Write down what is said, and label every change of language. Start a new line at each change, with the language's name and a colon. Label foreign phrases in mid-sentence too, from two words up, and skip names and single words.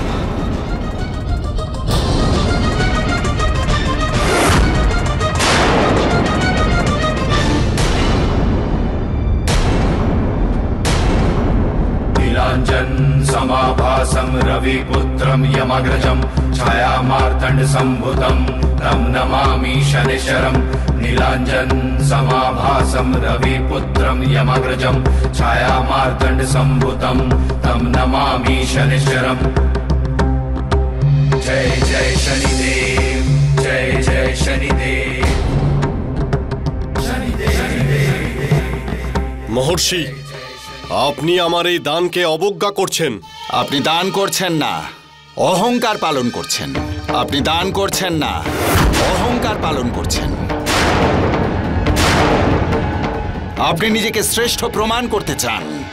Sanskrit: नीलांजन समाभासं रविपुत्रं यमग्रजं छायामार्तण्ड संभुतं तं नमामि शनिश्चरम्। नीलांजन समाभासं रविपुत्रं यमग्रजं छायामार्तण्ड संभुतं तं नमामि शनिश्चरम्।
Hindi: जय जय शनिदेव, जय जय शनिदेव।
Bangla: মহর্ষি, আপনি আমার এই দানকে অবজ্ঞা করছেন। আপনি দান করছেন না, অহংকার পালন করছেন। আপনি দান করছেন না, অহংকার পালন করছেন। আপনি নিজেকে শ্রেষ্ঠ প্রমাণ করতে চান।